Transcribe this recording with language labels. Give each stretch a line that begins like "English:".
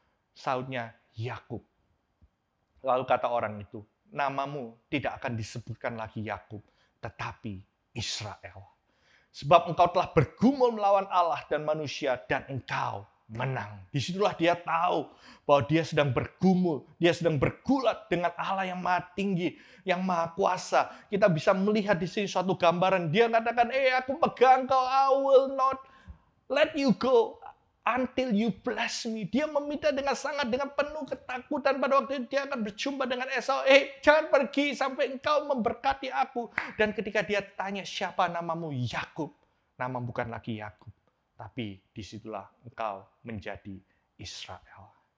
Indonesian: Sautnya, Yakub. Lalu kata orang itu, namamu tidak akan disebutkan lagi Yakub, tetapi Israel. Sebab engkau telah bergumul melawan Allah dan manusia, dan engkau menang. Disitulah dia tahu bahwa dia sedang bergumul, dia sedang bergulat dengan Allah yang maha tinggi, yang maha kuasa. Kita bisa melihat di sini suatu gambaran. Dia katakan, aku pegang kau,
English: I will not let you go until you bless me.
Indonesian: Dia meminta dengan penuh ketakutan pada waktu itu dia akan berjumpa dengan Esau. Jangan pergi sampai engkau memberkati aku. Dan ketika dia tanya siapa namamu, Yakub. Nama bukan lagi Yakub, tapi disitulah engkau menjadi Israel.